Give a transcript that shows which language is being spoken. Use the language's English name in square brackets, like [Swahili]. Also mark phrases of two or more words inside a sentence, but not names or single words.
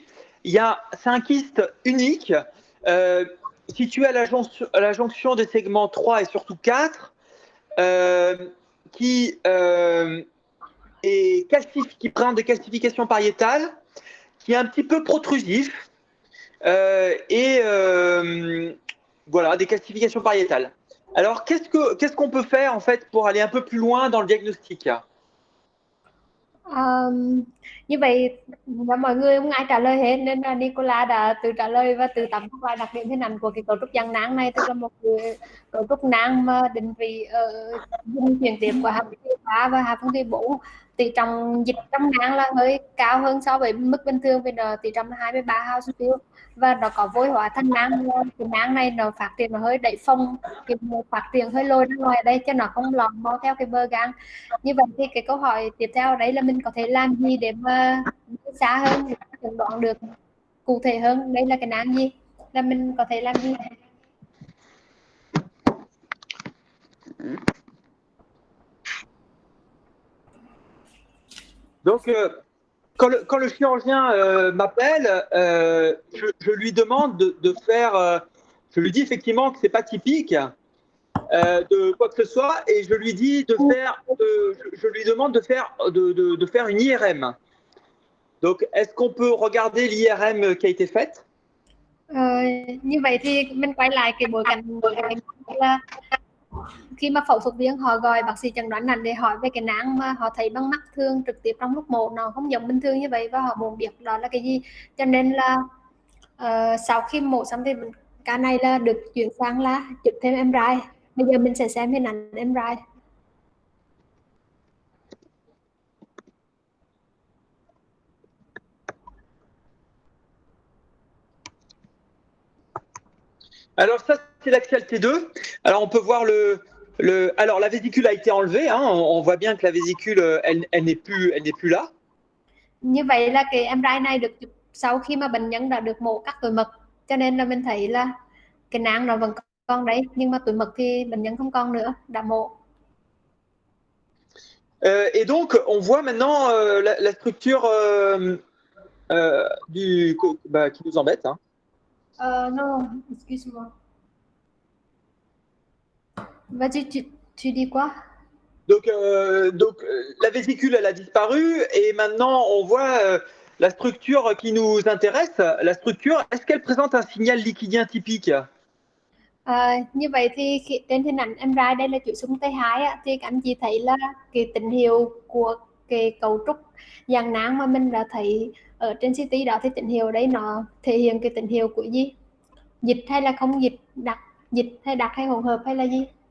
[French] C'est un kyste unique situé à la jonction des segments 3 et surtout 4 qui présente des calcifications pariétales, qui est un petit peu protrusif et voilà, des calcifications pariétales. Alors, qu'est-ce qu'on peut faire en fait pour aller un peu plus loin dans le diagnostic? [Vietnamese] Như vậy là mọi người không ai trả lời hết, nên là Nicola đã tự trả lời và tự tóm tắt lại đặc điểm hình ảnh của cái cấu trúc dạng nang này, tức là một cái cấu trúc nang mà định vị ở vùng chuyển tiếp của hạ phân thùy 3 và hạ phân thùy 4. Tỷ trọng dịch trong nang là hơi cao hơn so với mức bình thường, vì nó tỷ trọng là 23 Hounsfield và nó có vôi hóa thành nang. Cái nang này nó phát triển nó hơi đẩy phồng, cái phát triển hơi lôi ra ngoài đây cho nó không lọt vào theo cái bờ gan. Như vậy thì cái câu hỏi tiếp theo đấy là mình có thể làm gì để mà xa hơn, để chẩn đoán được cụ thể hơn đây là cái nang gì, là mình có thể làm gì? [French] Donc, quand le chirurgien m'appelle, je lui demande de faire, je lui dis effectivement que c'est pas typique de quoi que ce soit, et je lui dis je lui demande de faire une IRM. Donc, est-ce qu'on peut regarder l'IRM qui a été faite? [Vietnamese] Như vậy thì mình quay lại cái bối cảnh là khi mà phẫu thuật viên họ gọi bác sĩ chẩn đoán nặng để hỏi về cái nang mà họ thấy bằng mắt thường trực tiếp trong lúc mổ, nó không giống bình thường như vậy và họ muốn biết đó là cái gì, cho nên là sau khi mổ xong thì ca này là được chuyển sang là chụp thêm MRI. Bây giờ mình sẽ xem hình ảnh MRI. [French] Alors ça, c'est l'axial T2. Alors on peut voir alors la vésicule a été enlevée, hein, on voit bien que la vésicule, elle n'est plus là. [Vietnamese] Như vậy là cái MRI này được chụp sau khi mà bệnh nhân đã được mổ cắt túi mật, cho nên là mình thấy là cái nang nó vẫn còn đấy, nhưng mà túi mật thì bệnh nhân không còn nữa, đã mổ. [French] Et donc, on voit maintenant la structure qui nous embête. Hein. No, excuse-moi. Vas-y, tu dis quoi? Donc, la vésicule, elle a disparu et maintenant, on voit la structure qui nous intéresse. La structure, est-ce qu'elle présente un signal liquidien typique? [Vietnamese] Như vậy thì trên hình ảnh em ra đây là chuỗi xung T2 á, thì các anh chị thấy là cái tín hiệu của cái cấu trúc dạng nang mà mình đã thấy ở trên CT đó, thì tín hiệu đấy nó thể hiện cái tín hiệu của gì? Dịch hay là không dịch, đặc hay hỗn hợp hay là gì?